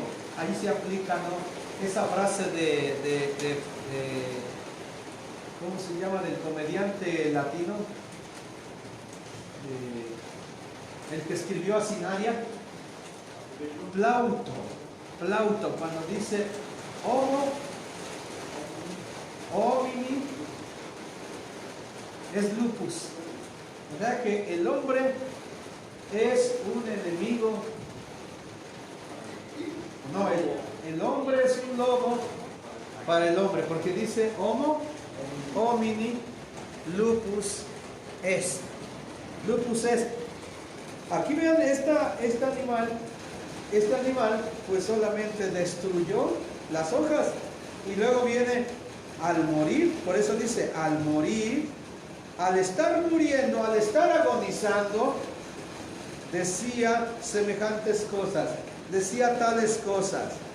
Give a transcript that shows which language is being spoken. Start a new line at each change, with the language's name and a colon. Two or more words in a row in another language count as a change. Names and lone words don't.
Spanish: Ahí se aplica, ¿no?, esa frase ¿cómo se llama?, del comediante latino, el que escribió a Sinaria, Plauto, cuando dice homo
Latin: homini es lupus,
Spanish: o sea que el hombre es un enemigo, no, el hombre es un lobo para el hombre, porque dice
Latin: homo homini lupus est. Lupus est.
Spanish: Aquí vean este animal pues solamente destruyó las hojas y luego viene al morir, por eso dice al morir, al estar muriendo, al estar agonizando, decía semejantes cosas, decía tales cosas: